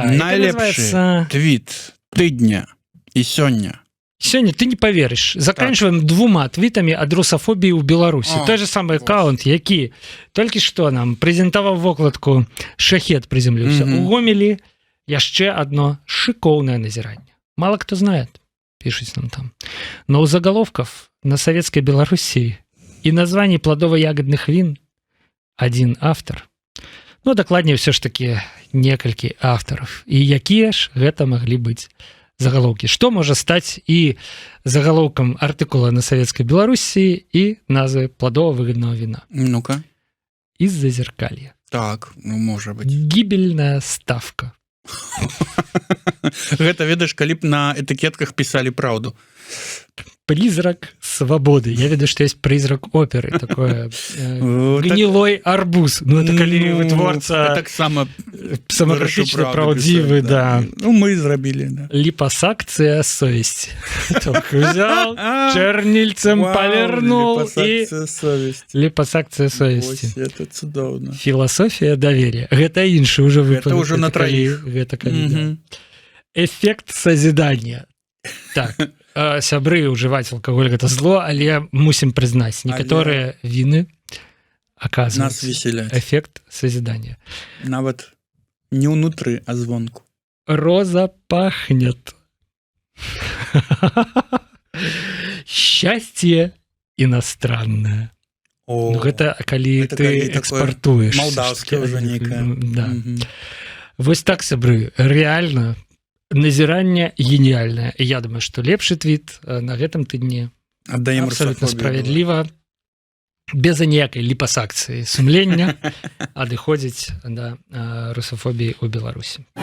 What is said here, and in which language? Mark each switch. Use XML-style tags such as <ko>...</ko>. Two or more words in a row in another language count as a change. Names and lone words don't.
<be>Найлепшы твіт тыдня і сёння. Сёння ты не поверыш. Заканчиваем 2 твітамі ад русафобіі ў Беларусі. Той же самы аккаунт, які толькі што нам прэзентаваў вокладку «Шахет прызямліўся у Гомелі». Яшчэ одно шикоўнае назіранне.</be> <ru>Мало кто знает,</ru> <be>пишуць нам там.</be> <ru>Но у заголовков на советской Белоруссии и названий плодово-ягодных вин один автор.</ru> <be>Ну, дакладней,</be> <ru>все ж таки</ru> <be>некалькі авторов. І якія ж гэта маглі быць заголовки? Што можа стаць і заголовком артыкула</be> <ru>на советской Белоруссии</ru> <be>и назвы плодово-выгодного вина?</be> <ru>Ну-ка. Из Зазеркалья.</ru> <be>Так, ну, можа быть.</be> <ru>Гибельная ставка.</ru> <be>Гэта, ведаеш, калі б на этыкетках пісалі праўду.</be> <ru>Призрак свободы.</ru> <be>Я ведаю,</be> <ru>что есть призрак оперы. Такое гнилой арбуз. Ну, это</ru> <be>калі вытворца</be> <ru>самокритично правдивый, да.</ru> <be>Ну, мы зрабілі, да.</be> <ru>Липосакция совести. Так, взял, чернильцем повернул и... Липосакция совести.</ru> <be>Это цудоўна.</be> <ru>Философия доверия.</ru> <be>Гэта іншы уже выпадок.</be> <ru>Это уже на троих.</ru> <be>Гэта калі, да.</be> <ru>Эффект созидания.</ru> <be>Так, сябры, ўжываць алкаголь гэта зло, але мусім прызнаць, некаторыя віны оказывается. веселяць.</be> <ru>Эффект созидания.</ru> <be>Нават не ўнутры, а звонку.</be> <ru>Роза пахнет. Счастье иностранное. О,</ru> <be>Ну, гэта калі гэта ты калі такое экспартуеш. малдаўскае ўжо нейкае. Да. Мгм. Вось так, сябры, реально назіранне гениальнае. І я думаю, што лепшы твіт на гэтым тыдні Аддаем абсолютно русафобію. справядліва, без аніякай ліпасакцыі сумлення адыходзіць да русафобіі ў Беларусі.</be>